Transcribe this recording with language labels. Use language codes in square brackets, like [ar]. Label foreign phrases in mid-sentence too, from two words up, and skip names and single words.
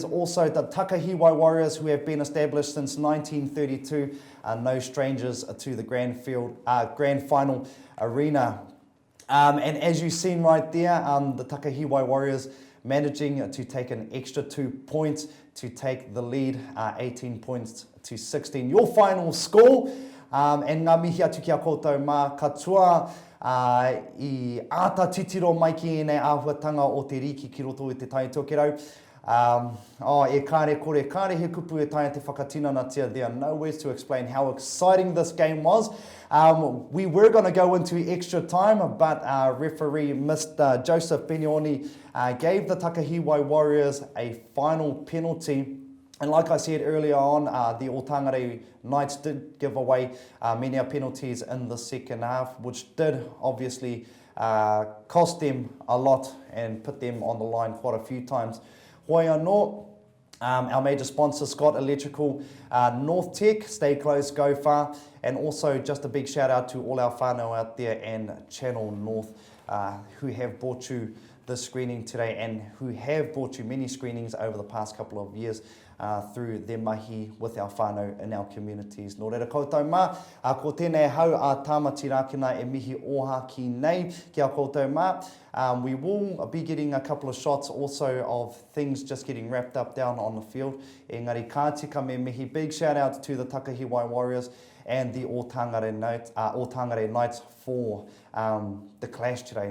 [en] Also the Takahiwai Warriors, who have been established since 1932, are no strangers to the Grand Final arena. And as you've seen right there, the Takahiwai Warriors managing to take an extra 2 points to take the lead, 18 points to 16. Your final score, and [mi] ngā mihi atu ki a koutou mā katoa, I ata titiro mai ki ēnei āhuatanga o te riki ki roto i te Tai Tokerau. E kāre kore, kāre he kupu e taia te whakatinanatia. [en] There are no words to explain how exciting this game was. We were going to go into extra time, but referee Mr. Joseph Benioni gave the Takahiwai Warriors a final penalty. And like I said earlier on, the Otangarei Knights did give away many penalties in the second half, which did obviously cost them a lot and put them on the line quite a few times. [mi] Hoi anō, [en] our major sponsor, Scott Electrical, North Tech, stay close, go far, and also just a big shout out to all our whānau out there and Channel North who have brought you this screening today and who have brought you many screenings over the past couple of years through their mahi with our whānau in our communities. [mi] Nō reira koutou mā, ko tēnei hau a Tāmati Rakina e mihi oha ki nei ki a koutou mā. [en] We will be getting a couple of shots also of things just getting wrapped up down on the field. [mi] Engari ka tika me mihi, [en] big shout out to the Takahiwai Warriors and the Otangarei Knights for the clash today.